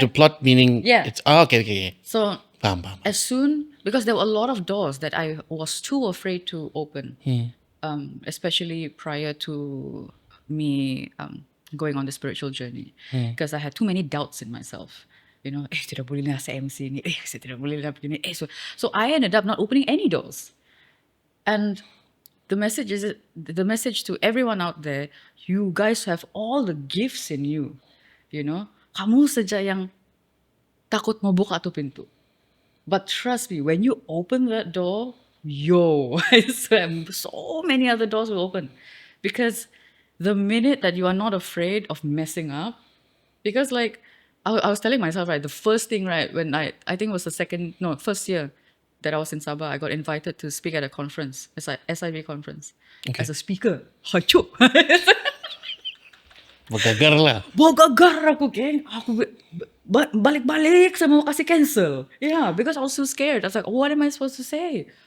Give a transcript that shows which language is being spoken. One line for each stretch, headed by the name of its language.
English: the plot meaning Yeah. it's okay. So
Malay: Faham.
English: as soon, because there were a lot of doors that I was too afraid to open, especially prior to me going on the spiritual journey, because I had too many doubts in myself.
Malay: Tidak boleh lah saya MC ni, saya tidak boleh lah begini.
English: So I ended up not opening any doors. And the message to everyone out there, you guys have all the gifts in you.
Malay: Kamu saja yang takut mau buka tu pintu.
English: But trust me, when you open that door, yo, I swear, so many other doors will open. Because the minute that you are not afraid of messing up, because like I was telling myself, right, the first thing, right, when I think it was first year that I was in Sabah, I got invited to speak at a conference, SIV conference, Okay. as a speaker.
Malay: Hancur. Bergagar lah. Gagar aku, geng. Aku balik-balik sama mau kasih cancel.
English: Yeah, because I was so scared. I was like, what am I supposed to say?